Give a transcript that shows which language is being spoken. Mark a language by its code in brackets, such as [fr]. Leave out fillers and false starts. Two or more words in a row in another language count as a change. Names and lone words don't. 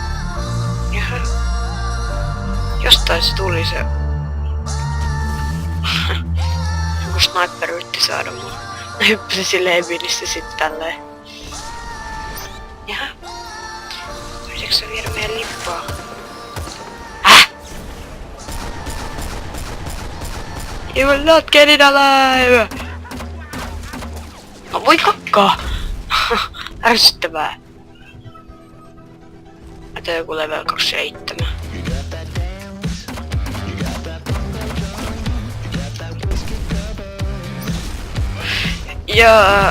[fi] Jostain se tuli se sniper yritti saada mua. Mä hyppäsin silleen vinissä sit tälleen. Jaha. Yritätkö sä viedä meidän lippua? [en] You will not get it alive! [fi] No voi kakkaa! Ärsyttävää. Mä tein joku level 27. Ja...